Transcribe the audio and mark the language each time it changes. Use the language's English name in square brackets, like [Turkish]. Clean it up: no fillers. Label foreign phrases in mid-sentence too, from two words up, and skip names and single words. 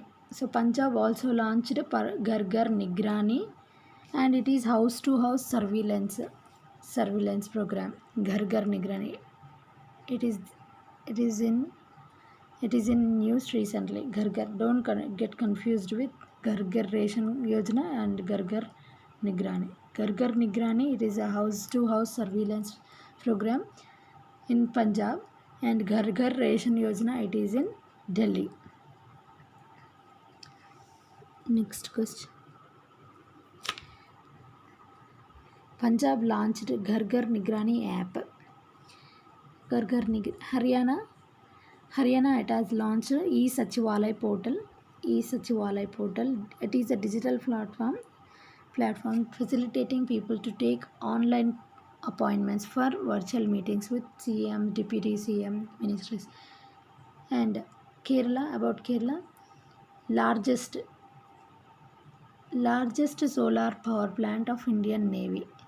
[English] So Punjab also launched Ghar Ghar Nigrani, and it is house to house surveillance program. Ghar Ghar Nigrani. It is in news recently. Ghar Ghar. Don't get confused with Ghar Ghar Ration Yojana and Ghar Ghar Nigrani. Ghar Ghar Nigrani, it is a house to house surveillance program in Punjab, and Ghar Ghar Ration Yojana, it is in Delhi. Next question. Punjab launched Ghar Ghar Nigrani app. Ghar Ghar Nigrani. Haryana, it has launched e-Sachivalay portal. E-Sachivalay portal. It is a digital platform facilitating people to take online appointments for virtual meetings with CM, Deputy CM, ministries. And Kerala, largest solar power plant of Indian Navy.